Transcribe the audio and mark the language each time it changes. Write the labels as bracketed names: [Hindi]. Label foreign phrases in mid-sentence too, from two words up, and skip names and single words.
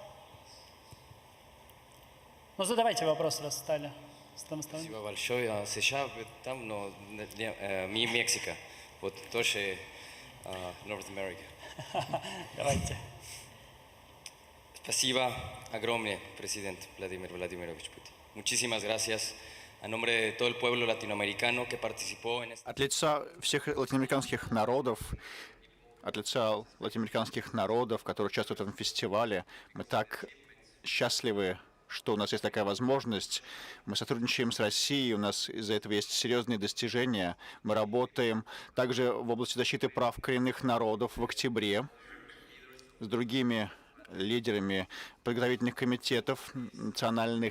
[Russian] Ну, задавайте вопрос, раз стали. Спасибо большое. США там, но не Мексика. Вот тоже [English] North America. [Russian] Давайте. Спасибо огромное, президент Владимир Владимирович Путин. [Spanish] Muchísimas gracias. A nombre de todo el pueblo latinoamericano que participó en este... [Russian] От лица всех латиноамериканских народов, которые участвуют в этом фестивале, мы так счастливы, что у нас есть такая возможность. Мы сотрудничаем с Россией, у нас из-за этого есть серьезные достижения. Мы работаем также в области защиты прав коренных народов в октябре с другими лидерами подготовительных комитетов национальных.